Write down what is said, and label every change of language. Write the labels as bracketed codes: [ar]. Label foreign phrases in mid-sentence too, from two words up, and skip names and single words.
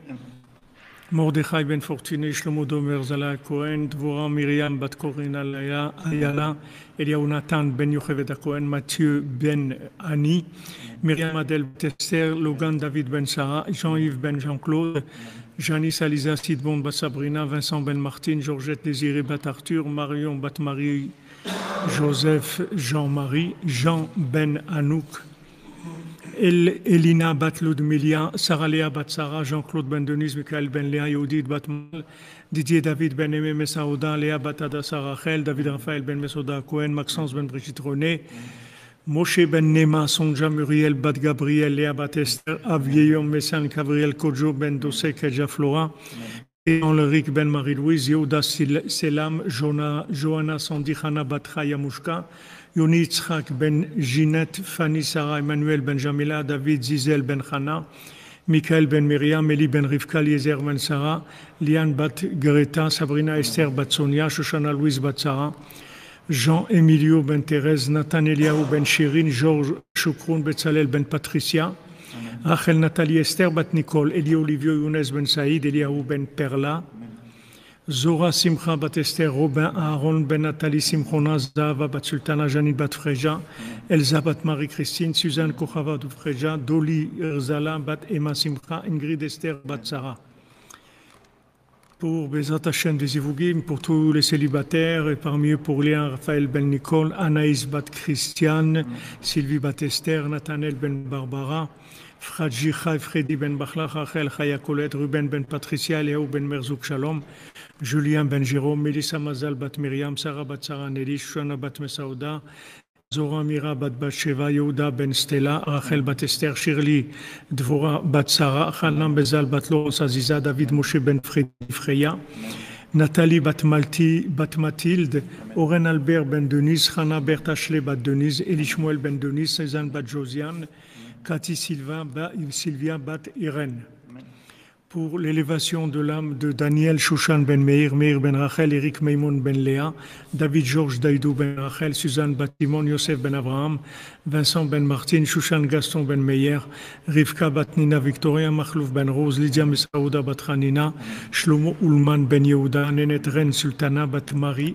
[fr] Mordechai ben Fortuné, Shlomo Domer, Zala Cohen, Dvorah Myriam bat Corinne Ayala, Eliaou Nathan ben Yochevet Cohen, Mathieu ben Annie, Myriam Adel Tester, Logan David ben Sarah, Jean-Yves ben Jean-Claude, Janice Aliza Sidbon bat Sabrina, Vincent ben Martine, Georgette Désiré bat Arthur, Marion bat Marie, Joseph Jean-Marie, Jean ben Anouk, Elina bat Ludmilia, Sarah Léa bat Sarah, Jean-Claude ben Denise, Michael ben Léa, Yehudit bat Mal, Didier David ben Aimé Messaouda, Léa bat Adassa Rachel, David Raphaël ben Mesouda Cohen, Maxence ben Brigitte René, Moshe ben Nema, Sonja Muriel bat Gabriel, Léa bat Esther, Avieillon Messan, Gabriel Kojo ben Dossé, Kedja Flora, Henrique ben Marie-Louise, Yehuda Selam, Johanna Sandi Hana bat Chaya Mushka, Yoni Yitzhak ben Ginette, Fanny Sarah, Emmanuel ben Jamila, David Zizel ben Chana, Michael ben Myriam, Eli ben Rivka, Eliezer ben Sarah, Liane bat Greta, Sabrina Esther bat Sonia, Shoshana Louise bat Sarah, Jean Emilio ben Thérèse, Nathan Eliaou ben Shirin, Georges Choukroun, Betzalel ben Patricia, Rachel Nathalie Esther bat Nicole, Eli Olivio Younes ben Saïd, Eliaou ben Perla, Zora Simcha bat Esther, Robin Aaron ben Nathalie Simchona, Zahava bat Sultana, Janine bat Freja, Elsa bat Marie-Christine, Suzanne Kochava bat Freja, Doli Erzala bat Emma Simcha, Ingrid Esther bat Sarah. Pour [he] בעזרת השם [fr] des Ivougim, pour tous les célibataires, et parmi eux pour Léa Raphaël ben Nicole, Anaïs bat Christiane, Sylvie bat Esther, Nathanaël ben Barbara, Fradji Chai, Freddy ben Bachlach, Rachel Chaya Colette, Ruben ben Patricia, Léo ben Merzouk Shalom, Julien ben Jérôme, Mélissa Mazal bat Myriam, Sarah bat Sarah Nelly, Shana bat Mesaouda, Zora Mira bat Batsheva, Yehuda ben Stella, Rachel bat Esther, Shirley Dvora bat Sarah, Hanan Bezal bat Loros Aziza, David Moshe ben Freya, Nathalie bat Mathilde, Oren Albert ben Denise, Hana Bertha Ashley bat Denise, Elishmuel ben Denise, Cézanne bat Josiane, Cathy Sylvia bat Irène. Pour l'élévation de l'âme de Daniel Shushan ben Meir, Meir ben Rachel, Eric Meimoun ben Léa, David Georges Daïdou ben Rachel, Suzanne bat Timon, Yosef ben Abraham, Vincent ben Martine, Shushan Gaston ben Meyer, Rivka bat Nina Victoria, Machlouf ben Rose, Lydia Mesaouda bat Hanina, Shlomo Ulman ben Yehuda, Nenet Ren Sultana bat Marie.